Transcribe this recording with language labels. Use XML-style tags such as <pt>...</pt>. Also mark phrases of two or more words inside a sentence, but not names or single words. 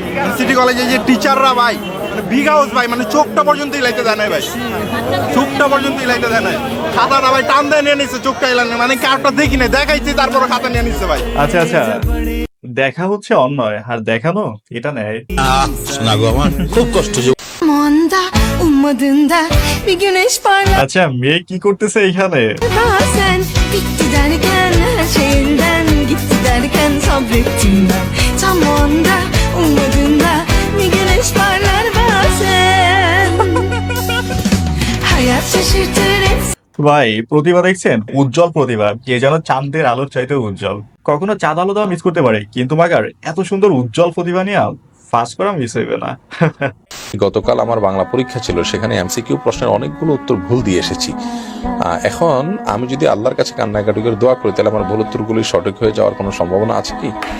<bn>সিটি কলেজে যে টিচাররা ভাই মানে</bn> <en>big house</en> <bn>ভাই, মানে চোখটা পর্যন্ত হিলাইতে দেয় না ভাই, চোখটা পর্যন্ত হিলাইতে দেয় না। খাতাটা ভাই টান দিয়ে নিয়ে নিচ্ছে, চোখটা হিলানো মানে কারটা দেখি না, দেখাইছি তারপরে খাতা নিয়ে নিচ্ছে ভাই। আচ্ছা আচ্ছা, দেখা হচ্ছে অন্যয় আর দেখানো এটা নেয়। খুব কষ্ট।</bn> <tr>Manda ummadığında bir güneş parlar</tr> <bn>আচ্ছা, মেয়ে কি করতেছে এখানে?</bn> <tr>bazen bitti derken her şeyinden gitti derken sabrettim ben tam o anda ummadığında bir güneş parlar bazen hayat şaşırtır hep</tr> <bn>ভাই, প্রতিভা দেখছেন? উজ্জ্বল প্রতিভা, এ যেন চাঁদের আলোর চাইতেও উজ্জ্বল। কখনো চাঁদ আলো দেওয়া মিস করতে পারে, কিন্তু মাগার এত সুন্দর উজ্জ্বল প্রতিভা নিয়ে ফার্স্ট করা মিস হইবে না। গতকাল আমার বাংলা পরীক্ষা ছিল, সেখানে এমসিকিউ প্রশ্নের অনেকগুলো উত্তর ভুল দিয়ে এসেছি। এখন আমি যদি আল্লাহর কাছে কান্নাকাটি করে দোয়া করি, তাহলে আমার ভুল উত্তরগুলি সঠিক হয়ে যাওয়ার কোনো সম্ভাবনা আছে কি?</bn>